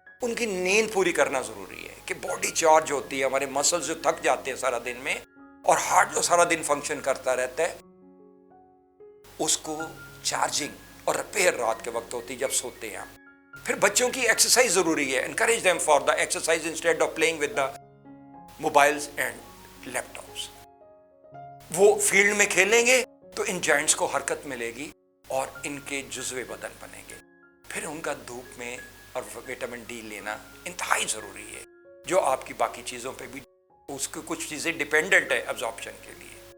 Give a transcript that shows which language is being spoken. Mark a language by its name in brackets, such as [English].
[Urdu] ان کی نیند پوری کرنا ضروری ہے کہ باڈی چارج ہوتی ہے، ہمارے مسلز جو تھک جاتے ہیں سارا دن میں، اور ہارٹ جو سارا دن فنکشن کرتا رہتا ہے، اس کو چارجنگ اور ریپیئر رات کے وقت ہوتی ہے جب سوتے ہیں. پھر بچوں کی ایکسرسائز ضروری ہے. [English] Encourage them for the exercise instead of playing with the mobiles and laptops. [Urdu] وہ فیلڈ میں کھیلیں گے تو ان جوائنٹس کو حرکت ملے گی اور ان کے جزوے بدن بنیں گے. پھر ان کا دھوپ میں اور وٹامن ڈی لینا انتہائی ضروری ہے، جو آپ کی باقی چیزوں پہ بھی اس کو کچھ چیزیں ڈیپینڈنٹ ہے ابزارپشن کے لیے.